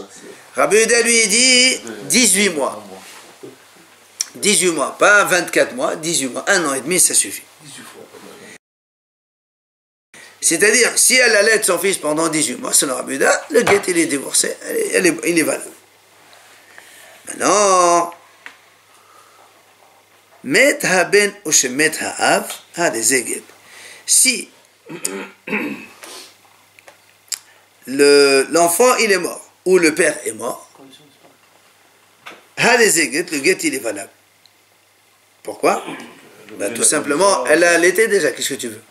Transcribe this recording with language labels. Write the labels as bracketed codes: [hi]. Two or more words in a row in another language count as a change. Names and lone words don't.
[fr] Rabbi Yehuda lui dit 18 mois. 18 mois, pas 24 mois, 18 mois. 1 an et demi, ça suffit. C'est-à-dire, si elle allait son fils pendant 18 mois, selon Rabbi Yehuda, le guet il est divorcé, il est valable. [he] Maintenant, מת הבן או שמת האב, [fr] si l'enfant il est mort, ou le père est mort, le guet il est valable. Pourquoi? Ben, tout simplement, elle a allaité déjà, qu'est-ce que tu veux?